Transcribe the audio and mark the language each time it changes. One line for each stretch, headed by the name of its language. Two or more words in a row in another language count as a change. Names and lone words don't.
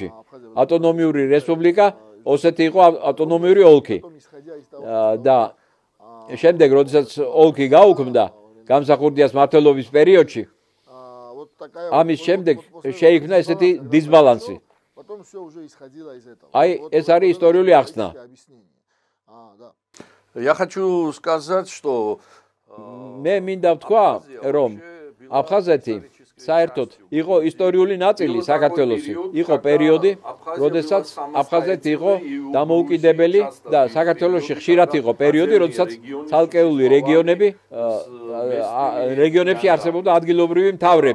Georgian: ავტონომიური რესპუბლიკა, ოსეთი იყო ავტონომიური ოლქი. და შემდეგ, როდესაც ოლქი გაუქმდა გამსახურდიას მმართველობის პერიოდში, ამის შემდეგ შეიქმნა ესეთი დისბალანსი. აი, ეს არის ისტორიული ახსნა.
Russian: Я хочу сказать, что
Georgian: მე მინდა ვთქვა, რომ აფხაზეთი საერთოდ იყო ისტორიული ნაწილი საქართველოსი. იყო პერიოდი, როდესაც აფხაზეთი იყო დამოუკიდებელი და საქართველოში ხშირად იყო პერიოდი, როდესაც ცალკეული რეგიონებში არსებობდა ადგილობრივი მთავრები.